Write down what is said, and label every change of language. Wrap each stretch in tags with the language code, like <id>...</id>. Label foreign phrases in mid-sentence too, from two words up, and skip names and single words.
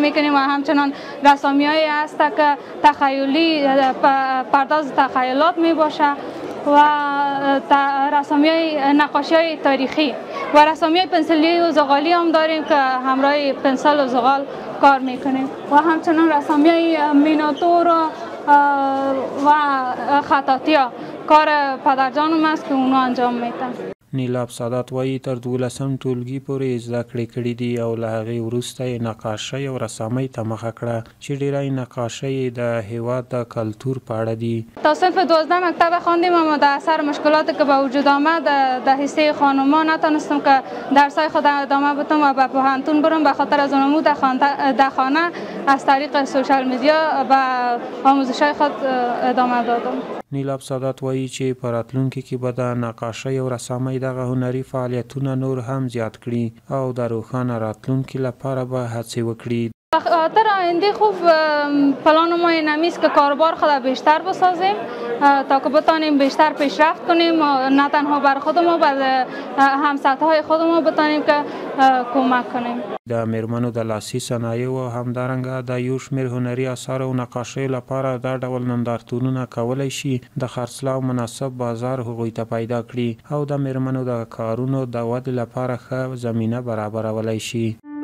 <fa>میکنیم و همچنان رسامی هایی هست که تخیلی پرداز تخیلات می باشه و رسامی های نقاشی های تاریخی و رسامی های پنسلی و زغالی هم داریم که همراه پنسل و زغال کار میکنیم و همچنان رسامی های میناتور و خطاطی ها کار پدرجانم است که اونو انجام میدن.</fa> <ps>نیلاب سادات وایي تر 12م ټولګي پورې زده کړې کړي دي او له هغې وروسته یې نقاشۍ او رسامۍ ته مخه کړه چې ډېری نقاشۍ د هېواد د کلتور په اړه دي.</ps> <fa>تا صنف 12 مکتب خواندیم، اما در اثر مشکلاتی که به وجود آمد در حصه خانوما نتونستم که درسای خود ادامه بدم و به پوهنتون برم. به خاطر از اونمو در خانه از طریق</fa> <en>social media</en> <fa>به آموزش‌های خود ادامه دادم.</fa> <ps>نیلاب سادات وایي چې په راتلونکي کې به د نقاشۍ او رسامۍ دغه هنري فعالیتونه نور هم زیات کړي او د روښانه راتلونکي لپاره به هڅې وکړي.</ps> <fa>در آینده خوب پلان ما این است که کاروبار خود بیشتر بسازیم تا که بتانیم بیشتر پیشرفت کنیم، نه تنها بر خودمون بلکه همسطح‌های خودمون بتانیم که کمک کنیم.</fa> <ps>د میرمنو د لاسي صنایعو او همدارنګه د یو شمېر هنري اثارو او نقاشیو لپاره دا ډول نندارتونونه کولی شي د خرڅلاو مناسب بازار هغوی ته پیدا کړي او د میرمنو د کارونو د ودې لپاره ښه زمینه برابرولی شي.</ps>